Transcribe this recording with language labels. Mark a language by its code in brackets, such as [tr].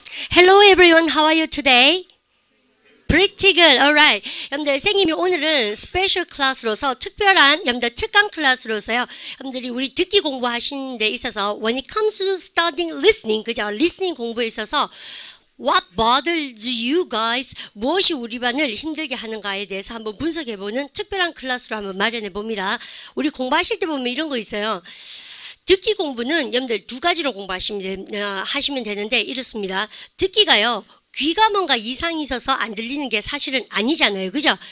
[en] Hello everyone, how are you today? Pretty good, alright. [ko] 여러분들, 선생님이 오늘은 스페셜 클래스로서 특별한, 여러분들 특강 클래스로서요. 여러분들이 우리 듣기 공부하시는 데 있어서 [en] when it comes to studying listening, [ko] 그죠? [en] listening [ko] 공부에 있어서 [en] What bothers you guys? [ko] 무엇이 우리 반을 힘들게 하는가에 대해서 한번 분석해보는 특별한 클래스로 한번 마련해 봅니다. 우리 공부하실 때 보면 이런 거 있어요. 듣기 공부는 여러분들 두 가지로 하시면 되는데 이렇습니다. 듣기가요. 귀가 뭔가 이상이 있어서 안 들리는 게 사실은 아니잖아요. 그죠?